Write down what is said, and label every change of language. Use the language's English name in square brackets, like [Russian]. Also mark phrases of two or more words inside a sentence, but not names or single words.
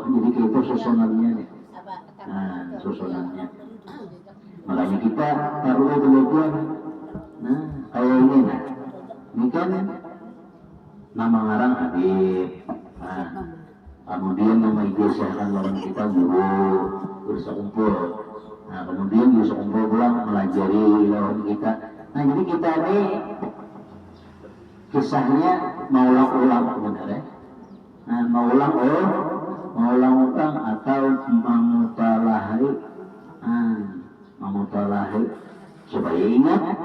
[Indonesian] Jadi itu susunannya nih. Susunannya. Makanya kita perlu belajar. Kayak ini nih. [Banjar] Ini kan nama ngarang Habib. Kemudian nama ijazahkan lawan kita guru bersekumpul. Kemudian bersekumpul pulang melajari lawan kita. Jadi kita ini kisahnya maulang-ulang sebenarnya. Maulang-ulang atau mamutalahi supaya ingat.